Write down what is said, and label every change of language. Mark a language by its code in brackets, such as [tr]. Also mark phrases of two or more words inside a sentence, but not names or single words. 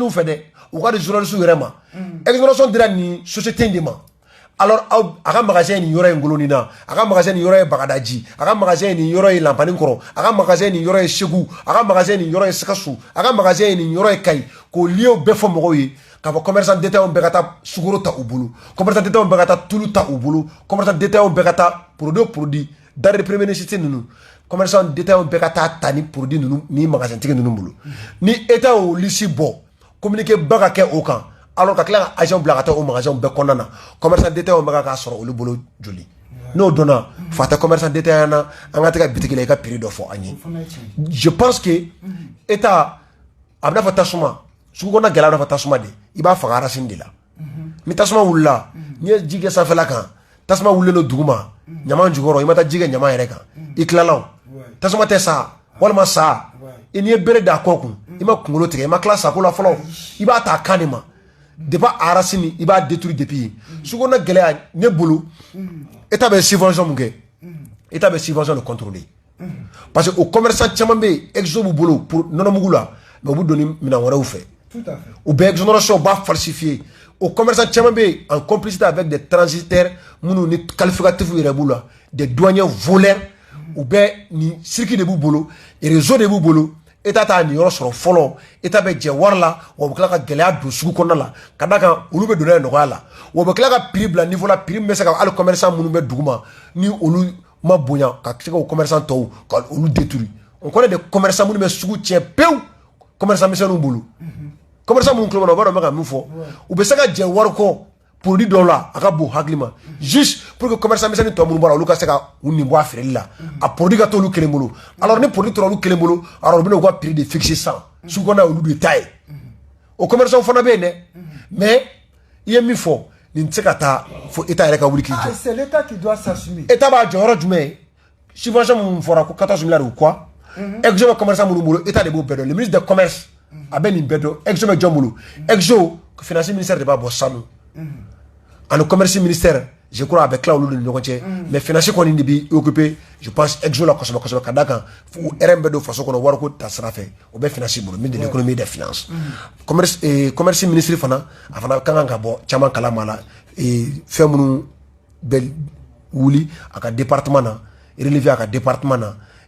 [bm] u fɛ dɛ u ka di journaliste yɛrɛ ma exonération dira ni société de ma alors a ka magasin ni yɔrɔ ye Ngoloni na a ka magasin ni yɔrɔ ye Bagadaji a ka magasin ni yɔrɔ ye Lampani kɔrɔ a ka magasin ni yɔrɔ ye Segu a ka magasin ni yɔrɔ ye Sikasso a ka magasin ni yɔrɔ ye Kayi k'o lieu bɛɛ fɔ mɔgɔw ye k'a fɔ [fr] commerçant détaillant [bm] bɛɛ ka taa sukaro ta u bolo [fr] commerçant détaillant [bm] bɛɛ ka taa tulu ta u bolo [fr] commerçant détaillant [bm] bɛɛ ka taa [fr] produit denrée première nécessité [bm] ninnu [fr] commerçant détaillant [bm] bɛɛ ka taa ta ni produit ninnu ni magasin tigi ninnu bolo ni état o liste bɔ communiqué ba ka kɛ o kan alors ka tila ka agent bila ka taa o magasin bɛɛ kɔnɔna na [fr] commerçant détaillant [bm] bɛ k'a sɔrɔ olu bolo joli n'o donna fa tɛ [fr] commerçant détaillant [bm] na an ka tɛ ka bitigi la i ka prix dɔ fɔ an ye [fr] je pense que [bm] état a bɛ n'a fɔ tasuma sugu kɔnɔna gɛlɛya bɛ n'a fɔ tasuma de i b'a faga racine de la ni tasuma wulila n'i ye ji kɛ sanfɛla kan tasuma wulilen don duguma ɲama jukɔrɔ i ma taa ji kɛ ɲama yɛrɛ kan i tilala o tasuma tɛ sa walima sa i n'i ye bere d'a kɔ kun i ma kunkolo tigɛ i ma tila sako la fɔlɔ i b'a ta a kan de ma depuis a racine i b'a [fr] détruire depuis [bm] sugu kɔnɔna gɛlɛya ne bolo état bɛ subvention mun kɛ état bɛ subvention de contrôler [fr] parce que [bm] o commerçant caman bɛ yen exo b'u bolo pour nɔnɔmugu la mais u bɛ don ni minɛn wɛrɛw fɛ u bɛ exonération u b'a falsifier o commerçant caman bɛ yen [fr] en complicité avec des transitaires [bm] minnu ni qualificatifs yɛrɛ b'u la [fr] des douaniers voleurs [bm] u bɛ nin circuit de b'u bolo réseau de b'u bolo état t'a nin yɔrɔ sɔrɔ fɔlɔ état bɛ jɛ wari la wa u bɛ tila ka gɛlɛya don sugu kɔnɔna la ka d'a kan olu bɛ don n'a ye nɔgɔya la wa u bɛ tila ka prix bila niveau la prix min bɛ se ka hali commerçant minnu bɛ duguma ni olu ma bonya ka se ka o commerçant tɔw ka olu détruire [fr] on connaît des commerçants [bm] minnu bɛ sugu tiɲɛ pewu commerçant misɛnninw bolo commerçant minnu tulo bɛ na u b'a dɔn n bɛ ka min fɔ u bɛ se ka jɛ wari kɔ produit dɔw la a ka bon hakili ma [fr] juste pour que commerçant [bm] misɛnnin tɔ minnu bɔra olu ka se ka u nin bɔ a feereli la a produit ka t'olu kelen bolo alors ni produit tora olu kelen bolo alors u bɛna u ka prix de fixer san sugu kɔnɔna olu de ta ye o commerçant fana bɛ yen dɛ mais i ye min fɔ nin tɛ se ka taa fo état yɛrɛ ka wuli k'i jɔ. [fr] C'est l'état qui doit s'assumer. [bm] état b'a jɔ yɔrɔ jumɛn subvention minnu fɔra ko 14 [fr] milliards ou quoi [bm] exo bɛ commerçant minnu bolo état de b'o bɛɛ dɔn [fr] le ministre du commerce [bm] a bɛ nin bɛɛ dɔn exo bɛ jɔn bolo [fr] exo finance ministère [bm] de b'a bɔ sanu ani [fr] commerce ministère je crois [bm] a bɛ tila olu ni ɲɔgɔn cɛ mais finance kɔni de b'i [fr] occupé je pense [bm] exo la kosɛbɛ kosɛbɛ ka d'a kan RM bɛ don faso kɔnɔ wariko ta sira fɛ o bɛ finance bolo min de [fr] l'économie des finances commerce ministre [bm] fana a fana ka kan ka bɔ caman kalama la fɛn minnu bɛ wuli a ka département na relevé a ka département na